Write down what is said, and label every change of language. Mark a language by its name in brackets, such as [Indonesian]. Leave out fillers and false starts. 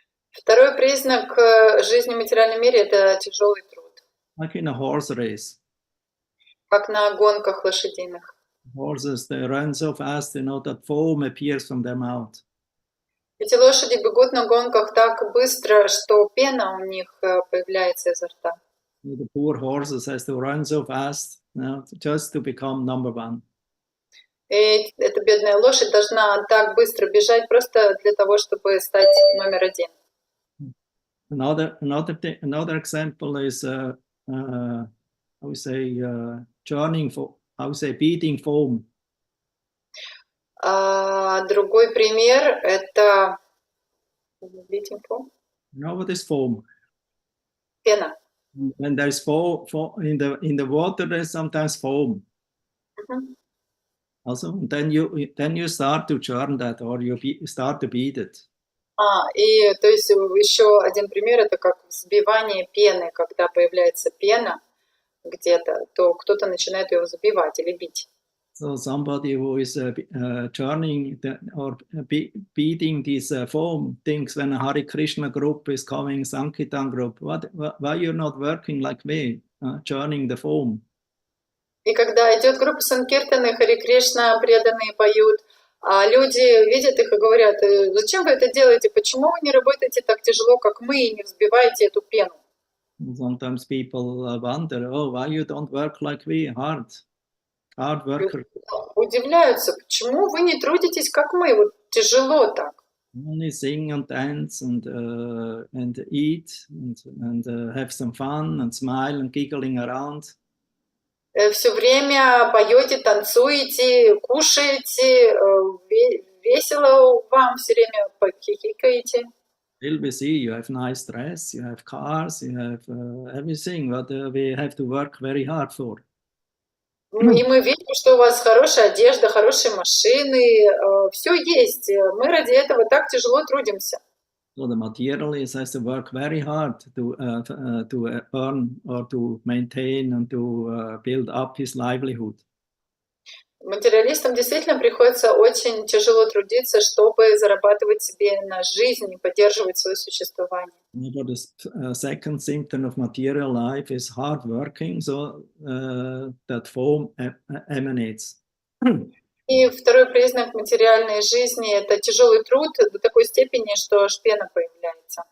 [Russian] Второй признак жизни в материальном мире – это тяжелый труд. [English] Like in a horse race. [Russian] Как на гонках лошадиных. [English] Horses, they run so fast, you know, that foam appears from their mouth. [Russian] Эти лошади бегут на гонках так быстро, что пена у них появляется изо рта. [English] The poor horses has to run so fast, you know, just to become number one. [Russian] И эта бедная лошадь должна так быстро бежать просто для того, чтобы стать номер один. [English] Another example is I would say churning for, I would say beating foam. [Russian] Другой пример это [English] beating foam. You know what is foam? [Russian] Пена. [English] When there's foam in the water, there's sometimes foam. Also, then you start to churn that, or you start to beat it. [Russian] И то есть еще один пример это как взбивание пены, когда появляется пена где-то, то кто-то начинает ее взбивать или бить. [English] So somebody who is churning or beating these foam thinks when a Hare Krishna group is coming, Sankirtan group, why you're not working like me, churning the foam? [Russian] И когда идет группа Санкиртаны, Харе Кришна, преданные поют, а люди видят их и говорят: зачем вы это делаете, почему вы не работаете так тяжело, как мы, и не взбиваете эту пену? [English] Sometimes people wonder, oh, why you don't work like we, hard worker. [Russian] Удивляются, почему вы не трудитесь, как мы, вот тяжело так. [English] Only sing and dance and eat and have some fun and smile and giggling around. [Russian] Все время поете, танцуете, кушаете, весело вам, все время хихикаете. [English] Still we see you have nice dress, you have cars, you have everything, but we have to work very hard for. [Russian] И мы видим, что у вас хорошая одежда, хорошие машины, все есть. Мы ради этого так тяжело трудимся. [English] So the materialist has to work very hard to earn or to maintain and to build up his livelihood. [Russian] Материалистам действительно приходится очень тяжело трудиться, чтобы зарабатывать себе на жизнь и поддерживать свое существование. [English] But the second symptom of material life is hard working, so that foam emanates. [Russian] И второй признак материальной жизни – это тжелый труд до такой степени, что аж пена появляется.